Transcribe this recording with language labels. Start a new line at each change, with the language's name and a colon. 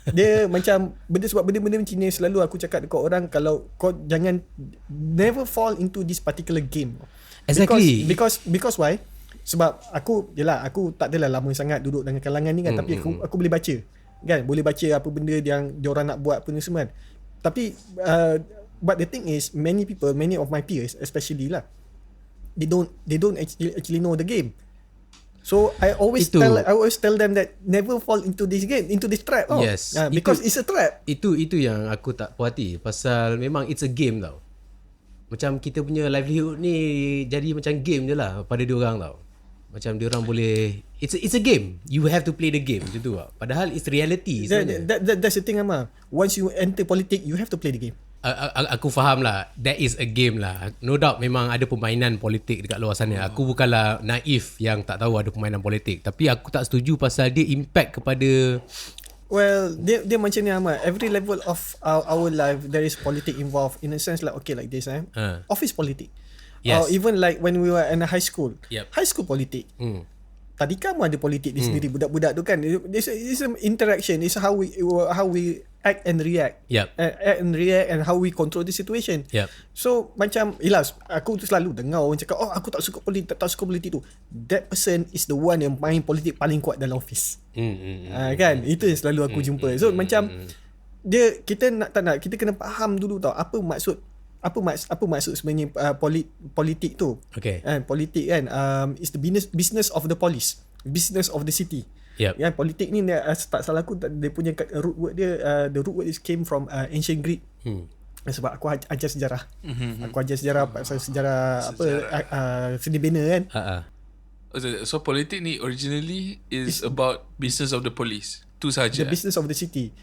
Malay: Dia macam sebab benda-benda macam ni selalu aku cakap dekat orang, kalau kau jangan
English: never fall into this particular game. Exactly. Because why?
Malay: Sebab aku tak adalah lama sangat duduk dengan kalangan ni kan, tapi aku boleh baca. Kan? Boleh baca apa benda yang diorang nak buat apa ni semua. Tapi
English: but the thing is, many of my peers especially lah, they don't actually know the game. So I always tell them that never fall into this game, into this trap. Yes. Because it's a trap.
Malay: Itu yang aku tak puas hati. Pasal memang
English: it's a game
Malay: tau. Macam kita punya livelihood ni jadi macam game je lah pada diorang tau. Macam diorang boleh,
English: it's a game. You have to play the game
Malay: macam tu tau. Padahal
English: it's reality
Malay: sebenarnya.
English: That's the thing Amar. Once you enter politics, you have to play the game.
Malay: Aku faham lah,
English: that is a game
Malay: lah.
English: No doubt
Malay: memang ada permainan politik dekat luar sana. Aku bukanlah naif yang tak tahu ada permainan politik, tapi aku tak setuju pasal dia impact kepada, well, dia macam ni Ahmad.
English: Every level of our life there is politics involved, in a sense like okay like this office politics. Or even like when we were in a high school.
Malay: High school politik. Tadika pun ada politik di sendiri, budak-budak tu kan.
English: It's an interaction. It's how we act and react. Act and react and how we control the situation.
Malay: So macam aku tu selalu dengar orang cakap, aku tak suka politik tu.
English: That person is the one
Malay: yang main politik paling kuat dalam
English: office. Kan?
Malay: Itu yang selalu aku jumpa. So macam kita kita kena faham dulu tau apa maksud sebenarnya politik tu. Politik kan
English: is the business of the police, business of the city.
Malay: Kan, politik ni tak salah aku, dia punya root word dia,
English: the root word is came from ancient Greek.
Malay: Sebab aku ajar sejarah. Aku ajar sejarah pasal sejarah apa seni bina kan. So politik ni
English: originally is about business of the police.
Malay: Tu saja.
English: The business of the city.